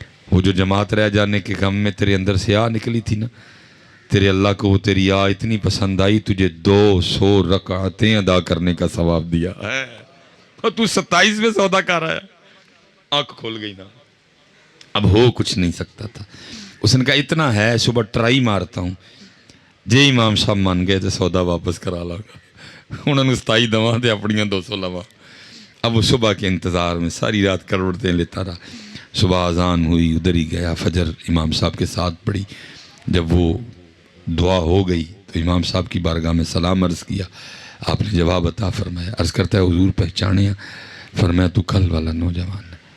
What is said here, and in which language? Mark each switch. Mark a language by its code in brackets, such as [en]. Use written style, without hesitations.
[ur] وہ جو جماعت رہ جانے کے غم میں تیرے اندر سے آ نکلی تھی نا، تیرے اللہ کو وہ تیری آ اتنی پسند آئی، تجھے 200 رکعتیں ادا کرنے کا ثواب دیا ہے، اور تو 27 میں سودا کر آیا. آنکھ کھول گئی نا، اب ہو کچھ نہیں سکتا تھا. اس نے کہا اتنا ہے، صبح ٹرائی مارتا ہوں. [pa] جے امام صاحب مان گئے تو سودا واپس کرا لاگا. انہوں نے 27 دواں دے اپنیاں 200 لواں. [ur] اب وہ صبح کے انتظار میں ساری رات کروڑتیں لیتا رہا. صبح اذان ہوئی، ادھر ہی گیا، فجر امام صاحب کے ساتھ پڑھی. جب وہ دعا ہو گئی تو امام صاحب کی بارگاہ میں سلام عرض کیا. آپ نے جواب عطا فرمایا. عرض کرتا ہے حضور پہچانے؟ فرمایا تو کل والا نوجوان.